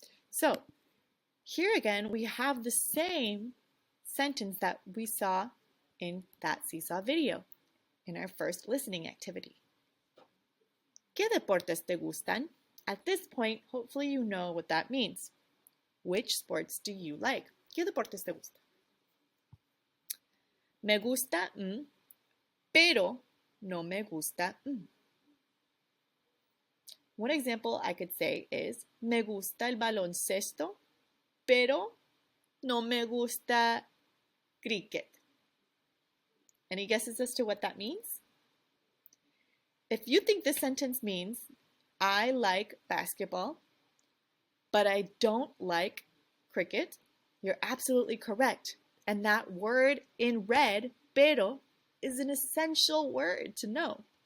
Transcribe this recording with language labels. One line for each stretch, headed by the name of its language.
English: So, here again, we have the same sentence that we saw in that seesaw video in our first listening activity.
Spanish: ¿Qué deportes te gustan?
English: At this point, hopefully you know what that means. Which sports do you like?
Spanish: ¿Qué deportes te gustan? Me gusta, pero no me gusta.
English: One example I could say is,
Spanish: me gusta el baloncesto, pero no me gusta cricket.
English: Any guesses as to what that means? If you think this sentence means, I like basketball, but I don't like cricket, you're absolutely correct. And that word in red, pero, is an essential word to know.